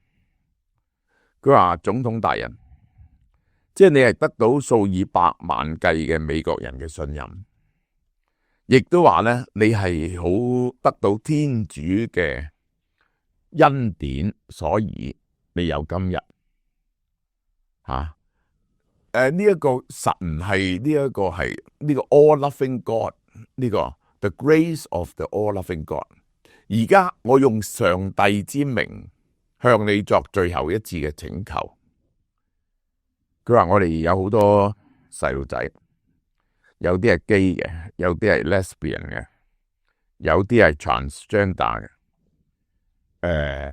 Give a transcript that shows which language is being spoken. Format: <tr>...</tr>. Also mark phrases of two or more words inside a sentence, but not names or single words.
<yue>佢話總統大人，即係你係得到數以百萬計嘅美國人嘅信任，亦都話咧你係好得到天主嘅恩典，所以你有今日呢一個神係呢一個係呢個</yue> <en>all-loving God，</en> <yue>呢個</yue> <en>the grace of the all-loving God。</en> <yue>而家我用上帝之名向你作最後一次嘅請求。佢話我哋有好多細路仔，有啲係 gay 嘅，有啲係 lesbian 嘅，有啲係 transgender 嘅。</yue>